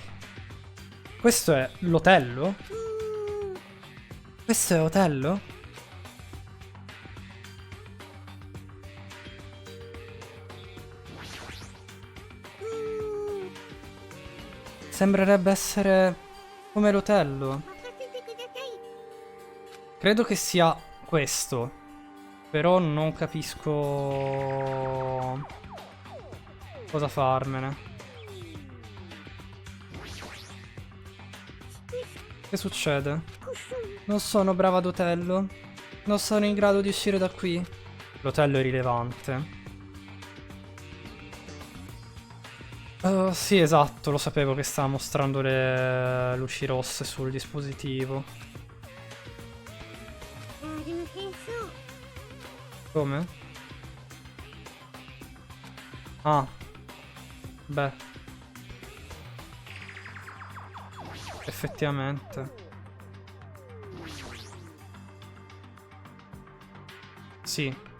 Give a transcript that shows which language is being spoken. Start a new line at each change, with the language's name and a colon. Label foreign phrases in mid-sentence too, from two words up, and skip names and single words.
Italian: Questo è l'Otello? Questo è Otello? Sembrerebbe essere come l'Otello.
Japanese: 任せてください。
Italian: Credo che sia questo. Però non capisco cosa farmene. Che succede? Non sono brava ad Otello. Non sono in grado di uscire da qui. L'Otello è rilevante. Sì, esatto, lo sapevo che stava mostrando le luci rosse sul dispositivo.
Japanese: ありませんそう。
Italian: Come? Ah. Beh. Effettivamente. Sì.